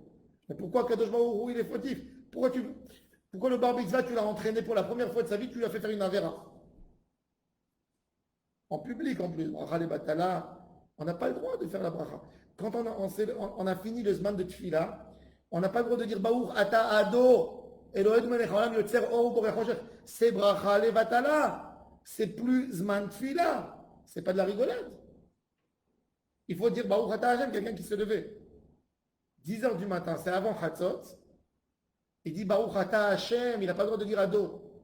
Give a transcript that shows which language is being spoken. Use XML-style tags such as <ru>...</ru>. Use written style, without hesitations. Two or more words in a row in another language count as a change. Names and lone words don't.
<fr>Mais pourquoi Kadosh Baruch Hu il est fautif? Pourquoi le bar mitzvah tu l'as entraîné pour la première fois de sa vie, tu lui as fait faire une avera? En public en plus,</fr> <he>ברכה לבטלה,</he> <fr>on n'a pas le droit de faire la bracha. Quand on a fini le zman de tefila, on n'a pas le droit de dire</fr> <he>ברוך אתה אדו, אלהים מלך העולם יוצר אור בורא חושך.</he> <fr>C'est</fr> <he>ברכה לבטלה,</he> <fr>c'est plus</fr> <he>זמן תפילה,</he> <fr>c'est pas de la rigolade. Il faut dire</fr> <he>ברוך אתה השם,</he> <fr>quelqu'un qui se levait 10 heures du matin, c'est avant Chatzot. Il dit</fr> <he>ברוך אתה השם,</he> <fr>il n'a pas le droit de dire ado.</fr>